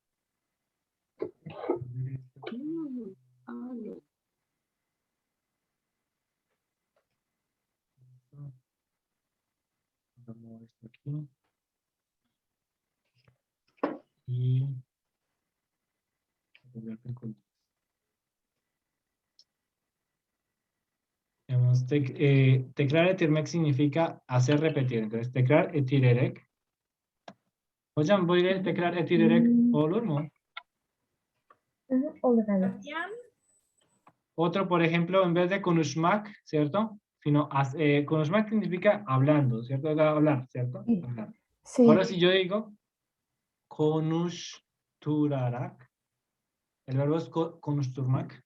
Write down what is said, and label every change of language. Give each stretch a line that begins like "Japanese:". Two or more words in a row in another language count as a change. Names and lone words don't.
Spanish: Vamos esto aquí. Y
Turkish: tekrar etirmek
Spanish: significa hacer repetir. Entonces,
Turkish: tekrar etirerek. Hocam böyle tekrar etirerek olur mu? Olur.
Spanish: Fabián, Otro, por ejemplo, en vez de konuşmak, ¿cierto? Sino, konuşmak significa hablando, ¿cierto? Hablar, ¿cierto? Sí. Hablar. Sí. Ahora, si yo digo konuşturarak, el verbo es konuşturmak.